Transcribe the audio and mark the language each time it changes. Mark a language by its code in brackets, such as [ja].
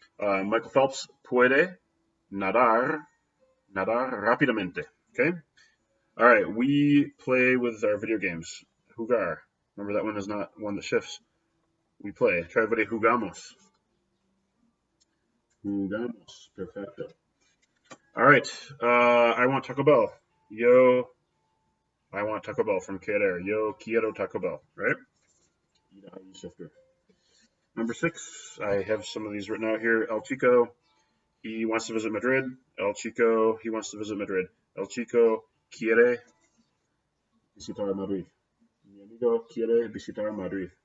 [es] Michael Phelps puede nadar rápidamente. Okay. [en] All right, we play with our video games. Jugar. Remember that one is not one that shifts. We play. Try everybody. Jugamos. [es] Jugamos. Perfecto. [en] All right. I want Taco Bell. Yo, I want Taco Bell from Querer. [es] Yo quiero Taco Bell. [en] Right? Shifter. Number 6. I have some of these written out here. El Chico. He wants to visit Madrid. El Chico. He wants to visit Madrid. [es] El Chico quiere visitar Madrid. Mi amigo quiere visitar Madrid.